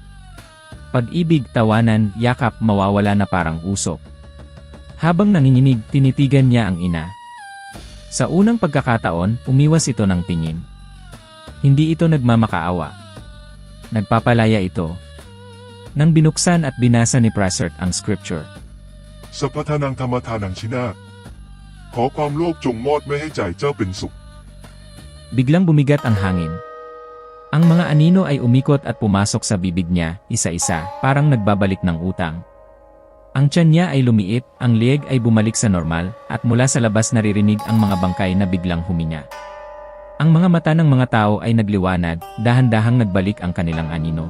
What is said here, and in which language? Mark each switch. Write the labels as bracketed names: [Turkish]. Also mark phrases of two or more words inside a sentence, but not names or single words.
[Filipino] Pag-ibig, tawanan, yakap mawawala na parang usok. Habang nanginginig, tinitigan niya ang ina. Sa unang pagkakataon, umiwas ito ng tingin. Hindi ito nagmamakaawa. Nagpapalaya ito. Nang binuksan at binasa ni Prasert ang scripture. [Pali] สัพพทานังธรรมทานังชินาศ [Thai] ขอความโลภจงมอดไม่ให้ใจเจ้าเป็นสุข [Filipino] Biglang bumigat ang hangin. Ang mga anino ay umikot at pumasok sa bibig niya, isa-isa, parang nagbabalik ng utang. Ang tiyan niya ay lumiit, ang leeg ay bumalik sa normal, at mula sa labas naririnig ang mga bangkay na biglang huminga. Ang mga mata ng mga tao ay nagliwanag, dahan-dahang nagbalik ang kanilang anino.